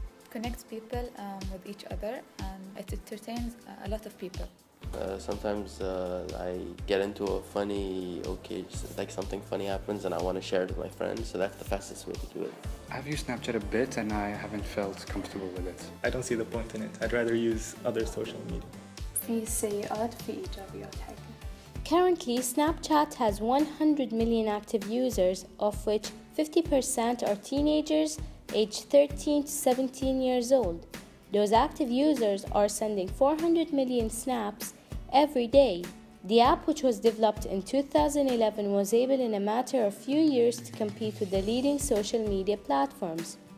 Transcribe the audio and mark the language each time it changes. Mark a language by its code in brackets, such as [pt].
[en] Connects people with each other, and it entertains a lot of people. Sometimes I get into a funny, like something funny happens and I want to share it with my friends, so that's the fastest way to do it. I've used Snapchat a bit and I haven't felt comfortable with it. I don't see the point in it. I'd rather use other social media. [ar] في سيئات وفي إيجابيات حقيقة. [en] Currently, Snapchat has 100 million active users, of which 50% are teenagers aged 13 to 17 years old. Those active users are sending 400 million snaps every day. The app, which was developed in 2011, was able in a matter of few years to compete with the leading social media platforms.